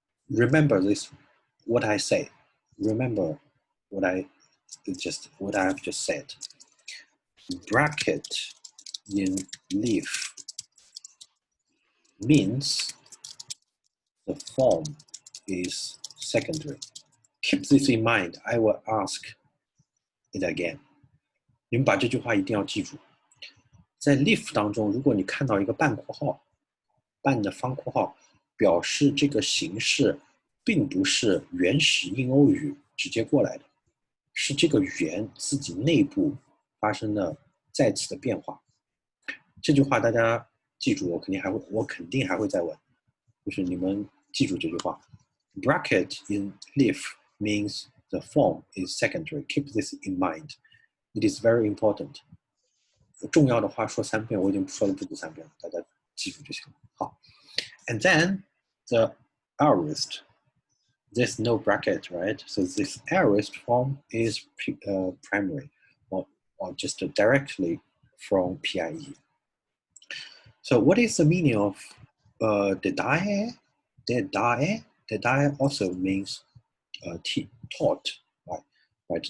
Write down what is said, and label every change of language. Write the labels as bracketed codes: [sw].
[en] Remember this, what I say. Remember what I have just said. Bracket in leaf means the form is secondary. Keep this in mind. I will ask it again. [zh] 你们把这句话一定要记住。在 leaf 当中，如果你看到一个半括号，半的方括号，表示这个形式并不是原始印欧语直接过来的，是这个语言自己内部发生的再次的变化。这句话大家记住，我肯定还会再问，就是你们记住这句话。 [en] Bracket in leaf means the form is secondary. Keep this in mind. It is very important. [zh] 重要的话说3遍，我已经说了不止3遍了，大家记住就行了。 [en] 好 ，and then the aorist. There's no bracket, right? So this aorist form is primary, or just directly from PIE. So what is the meaning of dedae? Dedae also means taught, right?